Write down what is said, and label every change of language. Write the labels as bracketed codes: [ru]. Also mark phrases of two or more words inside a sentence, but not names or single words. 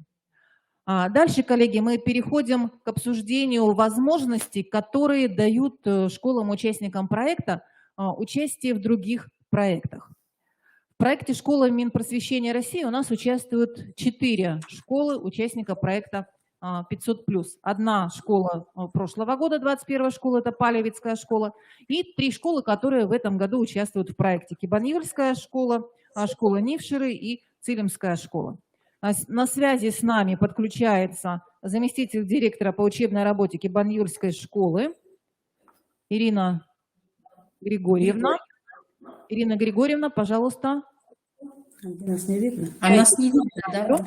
[ru] Дальше, коллеги, мы переходим к обсуждению возможностей, которые дают школам-участникам проекта участие в других проектах. В проекте «Школа Минпросвещения России» у нас участвуют 4 школы участника проекта 500+. Одна школа прошлого года, 21-я школа, это Палевицкая школа, и 3 школы, которые в этом году участвуют в проекте: Кибаньюльская школа, школа Нивширы и Цилимская школа. На связи с нами подключается заместитель директора по учебной работе Кибаньюльской школы Ирина Григорьевна. Ирина Григорьевна, пожалуйста. Нас не видно. А нас не видно, да?